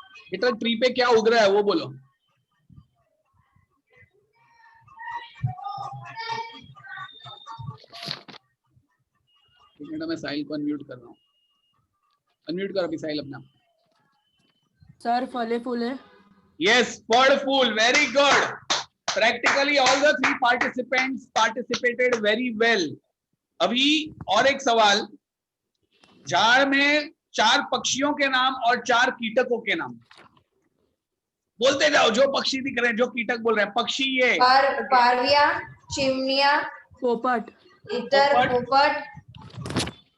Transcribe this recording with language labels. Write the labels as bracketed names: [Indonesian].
[Hindi] बेटा ट्री पे क्या उग रहा है वो बोलो। एक मिनट, मैं साहिल को अनम्यूट कर रहा हूँ। अनम्यूट कर अभी साहिल अपना। सर, फले फूले। [English] Yes, [Hindi] फल फूल, [English] very good. Practically all the 3 participants participated very well. [Hindi] अभी और एक सवाल, झाड़ में 4 पक्षियों के नाम और 4 कीटकों के नाम बोलते जाओ। जो पक्षी दिख रहे हैं, जो कीटक बोल रहे हैं, पक्षी ये [Marathi] पारव्या, चिमण्या, पोपट। इतर पोपट,